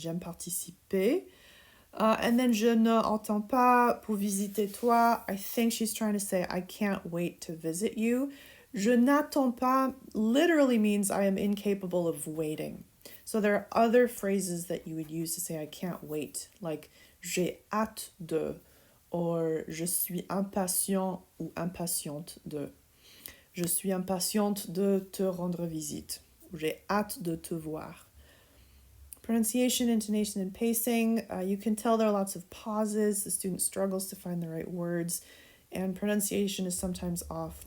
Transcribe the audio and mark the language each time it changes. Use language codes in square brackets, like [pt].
[fr] J'aime participer. [en] And then [fr] je ne entends pas pour visiter toi. [en] I think she's trying to say I can't wait to visit you. [fr] Je n'attends pas [en] literally means I am incapable of waiting. So there are other phrases that you would use to say I can't wait, like [fr] j'ai hâte de, [en] or [fr] je suis impatient ou impatiente de. Je suis impatiente de te rendre visite. J'ai hâte de te voir. [en] Pronunciation, intonation, and pacing. You can tell there are lots of pauses. The student struggles to find the right words. And pronunciation is sometimes off.